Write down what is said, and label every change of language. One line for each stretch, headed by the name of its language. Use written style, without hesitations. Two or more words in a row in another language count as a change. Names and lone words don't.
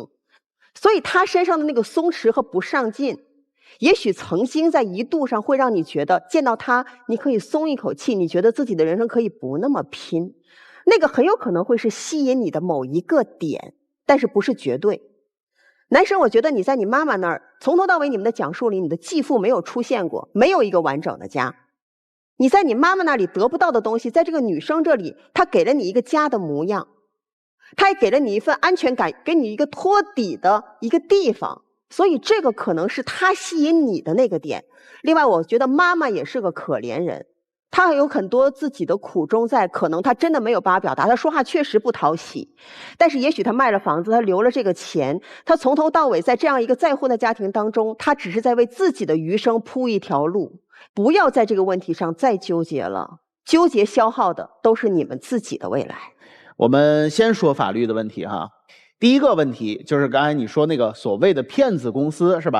Chinese: 所以他身上的那個鬆弛和不上進，也許曾經在一度上會讓你覺得見到他你可以鬆一口氣，你覺得自己的人生可以不那麼拼。那個很有可能會是吸引你的某一個點，但是不是絕對。男生，我覺得你在你媽媽那兒從頭到尾你們的講述裡，你的繼父沒有出現過，沒有一個完整的家。你在你媽媽那裡得不到的東西，在這個女生這裡，她給了你一個家的模樣，她也給了你一份安全感，給你一個托底的一個地方，所以這個可能是她吸引你的那個點。另外，我覺得媽媽也是個可憐人，她有很多自己的苦衷在，可能她真的沒有辦法表達，她說話確實不討喜，但是也許她賣了房子，她留了這個錢，她從頭到尾在這樣一個再婚的家庭當中，她只是在為自己的餘生鋪一條路。不要在這個問題上再糾結了，糾結消耗的都是你們自己的未來。我們先說法律的問題哈。第一個問題就是剛才你說那個所謂的騙子公司是吧？